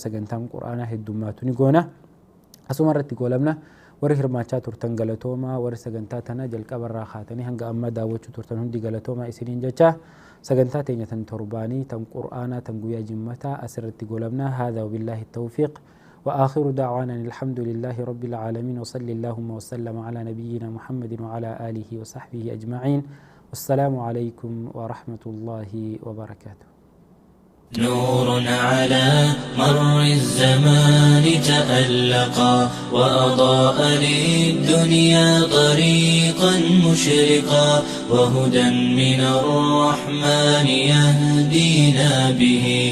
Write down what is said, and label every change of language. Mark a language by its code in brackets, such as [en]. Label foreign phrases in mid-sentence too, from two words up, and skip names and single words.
[om] sagantaan qur'aanaa heddummaatu ni goona asuma irratti goolabna warri hirmaachaa turtan galatoomaa warri sagantaa tana jalqabarraa kaatanii hanga amma daawwachuu turtan hundi galatoomaa isiniin jecha sagantaa teenya tan torbaanii tan qur'aanaa tan guyyaa jimmataa asirratti goolabna haadha [ar] وبالله التوفيق وآخر دعوانا الحمد لله رب العالمين وصلى اللهم وسلم على نبينا محمد وعلى آله وصحبه أجمعين والسلام عليكم ورحمة الله وبركاته نور على مر الزمان تألقا وأضاء للدنيا طريقا مشرقا وهدى من الرحمن يهدينا به